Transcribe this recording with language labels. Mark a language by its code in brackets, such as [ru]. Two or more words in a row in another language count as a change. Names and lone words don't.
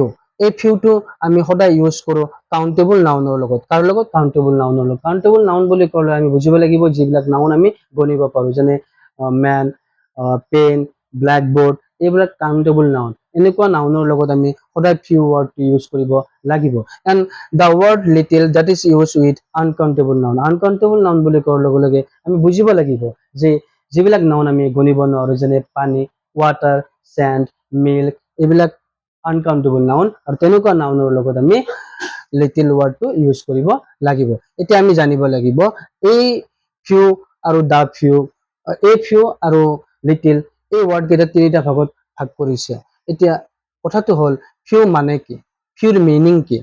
[as] এই ফিউটো আমি সদায় ইউজ কৰো [en] countable noun [as] লগত। কাৰ লগত? [en] countable noun [as] লগত। [en] countable noun [as] বুলি ক'লে আমি বুজিব লাগিব যিবিলাক নাউন আমি গণিব পাৰো, যেনে [en] man, pen, blackboard, [as] এইবিলাক [en] countable noun. [as] এনেকুৱা নাউনৰ লগত আমি সদায় [en] few word [as] ইউজ কৰিব লাগিব। [en] এন্ড the word little, that is used with uncountable noun. Uncountable noun [as] বুলি কোৱাৰ লগে লগে আমি বুজিব লাগিব যে যিবিলাক নাউন আমি গণিব নোৱাৰো, যেনে পানী, [en] water, sand, milk, এইবিলাক uncountable noun, [as] আৰু তেনেকুৱা নাউনৰ লগত আমি [en] little word [as] ইউজ কৰিব লাগিব। এতিয়া আমি জানিব লাগিব এই ফিউ আৰু [en] the few, [as] এই ফিউ আৰু লিটিল, এই ওয়ার্ড কেইটা তিনিটা ভাগত ভাগ কৰিছে। এতিয়া কথাটো হ'ল ফিউ মানে কি? [en] few meaning [as] কি?